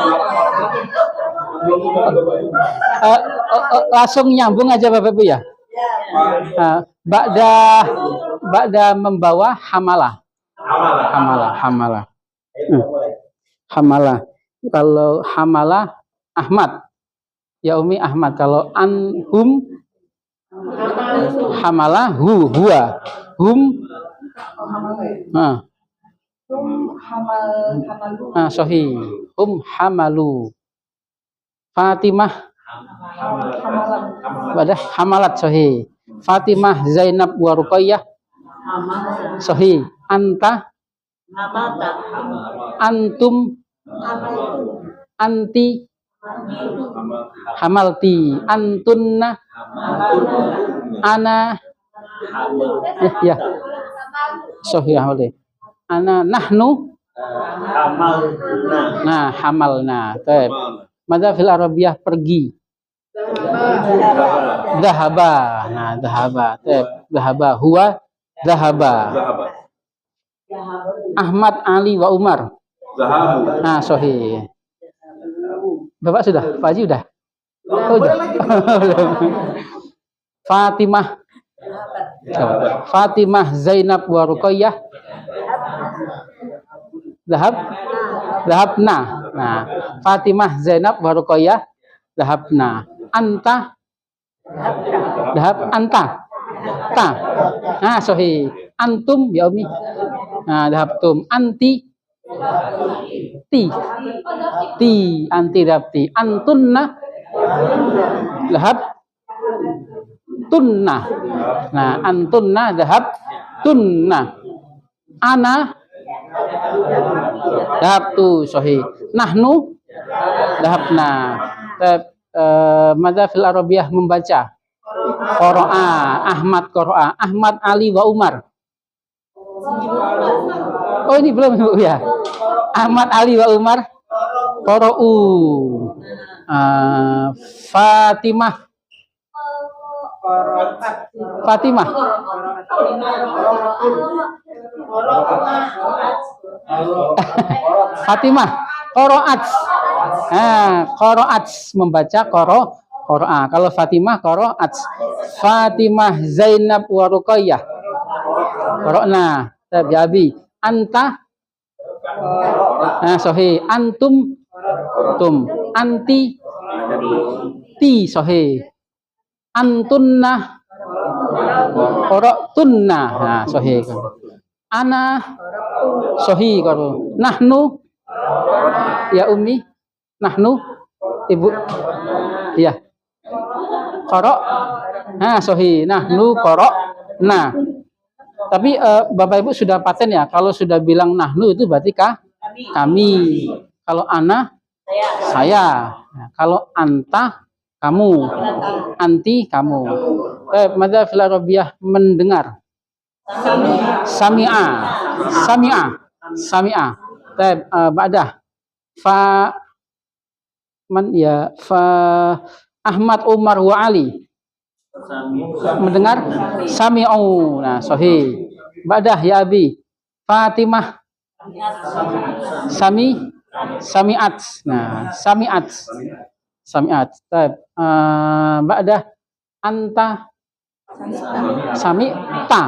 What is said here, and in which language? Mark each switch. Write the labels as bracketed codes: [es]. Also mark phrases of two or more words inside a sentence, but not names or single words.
[id] Langsung nyambung aja Bapak Ibu ya. [ar] Ba'da membawa hamalah. Hamalah. Hamalah. Kalau hamalah Ahmad, ya Umi Ahmad. Kalau عنهم حمل هو. هم. Sahih. هم حملوا. Fatimah. بعده حملت صحيح. Fatimah, Zainab wa Ruqayyah. Sahih. Anta. Antum. Anti. Hamalti. Antunna. Ana. يا. صحيح حملتِ. أنا نحن. Nah, hamalna. Baik. ماذا في العربية pergi. Dhahaba. Nah, dhahaba. Baik. ذهب هو ذهب. Ahmad, Ali wa Umar. [id] Nah, sahih. Bapak sudah? Pak Haji udah? Oh, udah. Fatimah. [ar] Fatimah, Zainab wa Ruqayyah. Dhahabna. Nah, Fatimah, Zainab wa Ruqayyah dhahabna. Anta. Anta. Ta. Nah, sahih. Antum ya Umi. نعم، ذهبتم. أنتِ. Ti. أنتِ ذهبتِ. أنتن. Tunna. Nah, أنتن ذهبتن. أنا ذهبت صحيح. نحن ذهبنا. ماذا في العربية membaca. قرأ. أحمد قرأ. Ahmad, Ali wa Umar. Oh, ini belum ya. Ahmad, Ali wa Umar qara'u. Fatimah. فاطمة قرأت. Qara'at membaca qara'a. Kalau Fatimah qara'at. Fatimah, Zainab wa Ruqayyah qara'na. Tabi. Anta. Nah, sahih. Antum. Anti. Ti sahih. Antunna. Qara'tunna. Nah, sahih. Ana. Sahih karo. Nahnu. Ya Umi. Nahnu. Ibu. Iya. Qara'. Nah, sahih. نحن قرأنا. [id] Tapi Bapak Ibu sudah paten ya, kalau sudah bilang nahnu itu berarti kami. Kalau ana saya. Nah, kalau anta kamu. Anti kamu. [ar] ماذا في العربية mendengar. Sami'a. Ba'dah. Ahmad, Umar wa Ali. Mendengar sami'u. نعم، صحيح. Ba'dah ya Abi. Fatimah. Sami'at. Nah, sami'at. بعده أنت سمعت.